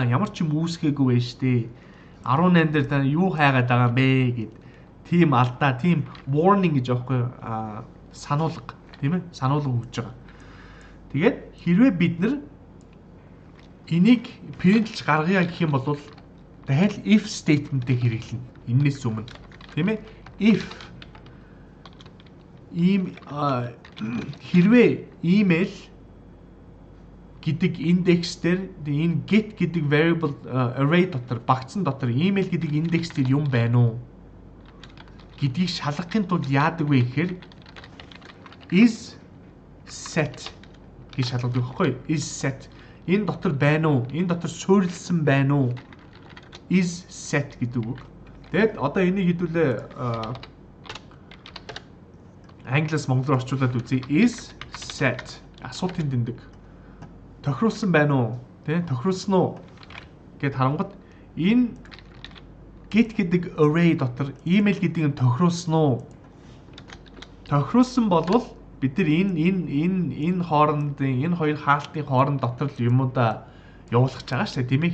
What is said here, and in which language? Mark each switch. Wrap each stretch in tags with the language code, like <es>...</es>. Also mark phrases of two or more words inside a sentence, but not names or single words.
<mn>Ямар ч юм үүсгээгүй байж тээ. 18 дээр та юу хайгаад байгаа юм бэ гэд тийм алдаа, тийм warning гэж аахгүй сануулга тийм ээ. Сануулга өгч байгаа. Тэгээд хэрвээ бид нар энийг printlж гаргая гэх юм бол дахиад</mn> <en>if statement-</en> <mn>ийг хэрэглэнэ. Эннээс өмнө тийм ээ. If хэрвээ email гэдэг индекс дээр энэ get гэдэг</mn> <en>variable array</en> <mn>дотор багцсан дотор email гэдэг индекс дээр юм байна уу гэдгийг шалгахын тулд яадаг вэ гэхээр</mn> <en>is set</en> <mn>гэж шалгадаг байхгүй</mn> <en>is set</en> <mn>энэ дотор байна уу энэ дотор суурилсан байна уу</mn> <en>is set</en> <mn>гэдэг үг. Тэгэд одоо энийг хэдүүлээ англиас монголоор орчуулад үзье.</mn> <en>Is set</en> <mn>асуултын тэмдэг тохируулсан байна уу? Тэ тохируулсан уу гэд харангууд энэ get гэдэг array дотор email гэдэг нь тохируулсан уу? Тохируулсан болвол бид нар энэ хоорондын энэ хоёр хаалтын хооронд дотор л юмудаа явуулах гэж байгаа шүү дээ.</mn>